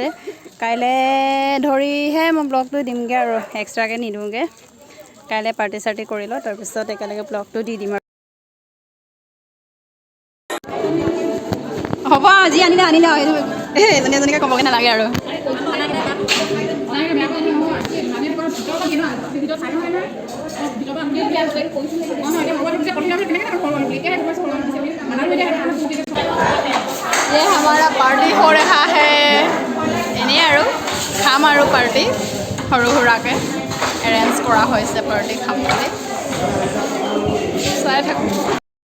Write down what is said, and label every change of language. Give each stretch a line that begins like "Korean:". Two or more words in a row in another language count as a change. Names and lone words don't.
Assamese: কাইলৈ ধৰিহে মই ব্লগটো দিমগৈ আৰু এক্সট্ৰাকৈ নিদিওঁগৈ। কাইলৈ পাৰ্টি চাৰ্টি কৰি লওঁ, তাৰপিছত একেলগে ব্লগটো দি দিম আৰু। হ'ব আজি আনিলে এজনী এজনীকৈ ক'বগৈ নালাগে আৰু।
Hindi: ये हमारा पार्टी हो रहा है।
Assamese: এনেই আৰু খাম আৰু পাৰ্টি সৰু সুৰাকৈ এৰেঞ্জ কৰা হৈছে পাৰ্টি খাম বুলি চাই থাকোঁ।